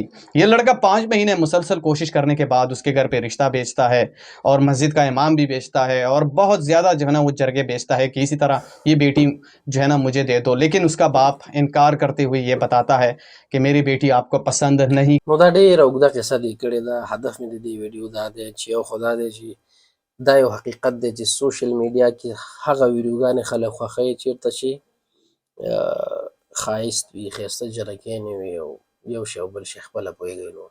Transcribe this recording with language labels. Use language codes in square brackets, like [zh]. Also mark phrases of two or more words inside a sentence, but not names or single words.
[ur] یہ لڑکا 5 مہینے مسلسل کوشش کرنے کے بعد اس کے گھر پہ رشتہ بیچتا ہے اور مسجد کا امام بھی بیچتا ہے اور بہت زیادہ جو ہے نا وہ جرگے بیچتا ہے کہ اسی طرح یہ بیٹی جو ہے نا مجھے دے دو، لیکن اس کا باپ انکار کرتے ہوئے یہ بتاتا ہے کہ میری بیٹی آپ کو پسند نہیں. [ps] نو دا ډېره اوږده قصه دې کړې ده. هدف مې د دې ویډیو دا دی چې یو خو دا دی چې دا یو حقیقت دی چې [en] social media [ps] کې هغه ویډیوګانې خلک خوښوي چېرته چې ښایست وي، ښایسته جرګیانې وي او یو شی او بل شی خپله پوهېږئ نور.